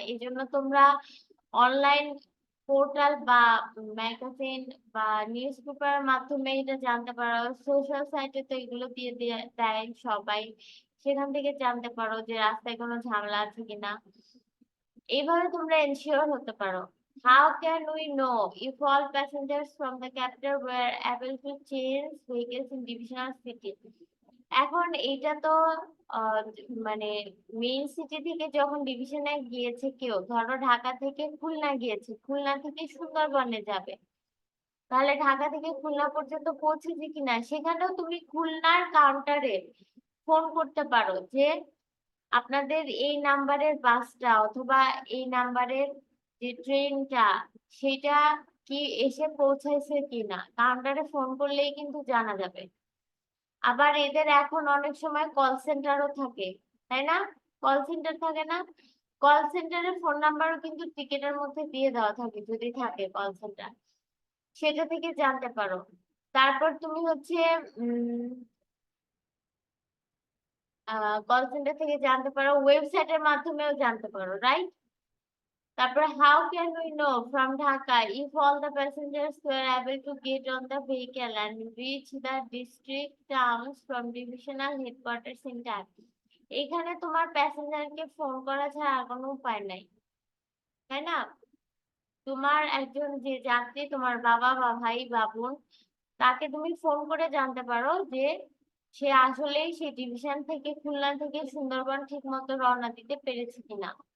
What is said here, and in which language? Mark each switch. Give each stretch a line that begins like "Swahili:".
Bangla: এই জন্য তোমরা অনলাইন পোর্টাল বা ম্যাগাজিন বা নিউজ পেপারের মাধ্যমে এটা জানতে পারো। সোশ্যাল সাইটে তো এগুলো দিয়ে দেয় সবাই, সেখান থেকে জানতে পারো যে রাস্তায় কোনো ঝামেলা আছে কিনা। এইভাবে তোমরা এনশিওর হতে পারো।
English: How can we know if all passengers from the capital were able to change vehicles in divisional cities?
Bangla: এখন এইটা তো আহ, মানে মেইন সিটি থেকে যখন ডিভিশনে গিয়েছে কেউ, ধরো ঢাকা থেকে খুলনা গিয়েছে, খুলনা থেকে সুন্দরবনে যাবে, তাহলে ঢাকা থেকে খুলনা পর্যন্ত পৌঁছেছে কিনা সেখানেও তুমি খুলনার কাউন্টারে ফোন করতে পারো যে আপনাদের এই নাম্বারের বাসটা অথবা এই নাম্বারের যে ট্রেনটা সেটা কি এসে পৌঁছাইছে কিনা, কাউন্টারে ফোন করলেই কিন্তু জানা যাবে। আবার এদের এখন অনেক সময় কল সেন্টারও থাকে, তাই না? কল সেন্টার থাকে না? কল সেন্টারের ফোন নাম্বারও কিন্তু টিকিটের মধ্যে দিয়ে দেওয়া থাকে, যদি থাকে কল সেন্টার, সেটা থেকে জানতে পারো। তারপর তুমি হচ্ছে উম কল সেন্টার থেকে জানতে পারো, ওয়েবসাইটের মাধ্যমেও জানতে পারো, রাইট?
English: তারপরে how can we know from Dhaka if all the passengers were able to get on the vehicle and reach the district towns from divisional headquarters in time?
Bangla: এখানে তোমার প্যাসেঞ্জারকে ফোন করা ছাড়া আর কোনো উপায় নাই, তাই না? তোমার একজন যে যাত্রী, তোমার বাবা বা ভাই বা বোন, তাকে তুমি ফোন করে জানতে পারো যে সে আসলেই সেই ডিভিশন থেকে, খুলনা থেকে সুন্দরবন ঠিক মতো রওনা দিতে পেরেছে কিনা।